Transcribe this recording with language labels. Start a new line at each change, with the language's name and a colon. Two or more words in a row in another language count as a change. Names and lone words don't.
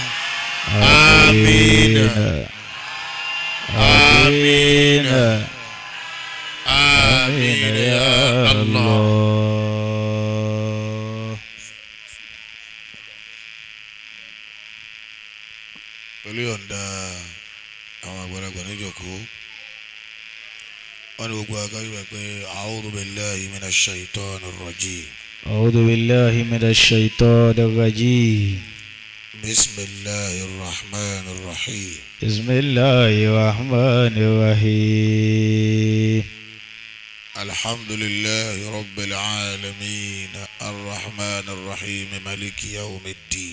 Arabic: آمين آمين آمين يا الله.
Yoruba: pẹ̀lú yọ̀ǹda àwọn àgbàlagbà níjòkó wọn ni gbogbo akáyọ̀ wẹ̀ pé
Arabic: أعوذ بالله من الشيطان الرجيم. أعوذ بالله من الشيطان الرجيم. بسم الله الرحمن الرحيم. بسم الله الرحمن الرحيم. الحمد لله رب العالمين الرحمن الرحيم مالك يوم الدين.